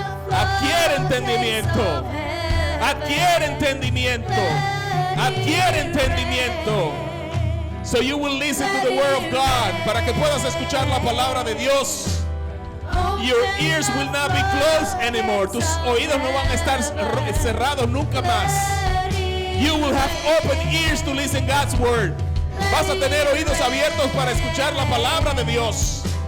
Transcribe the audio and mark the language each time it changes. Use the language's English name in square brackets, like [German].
[Spanish] Adquiere entendimiento. Adquiere entendimiento. Adquiere entendimiento. [English] So you will listen to the word of God. [Spanish] Para que puedas escuchar la palabra de Dios. [English] Your ears will not be closed anymore. [Spanish] Tus oídos no van a estar cerrados nunca más. [English] You will have open ears to listen God's word. [Spanish] Vas a tener oídos abiertos para escuchar la palabra de Dios.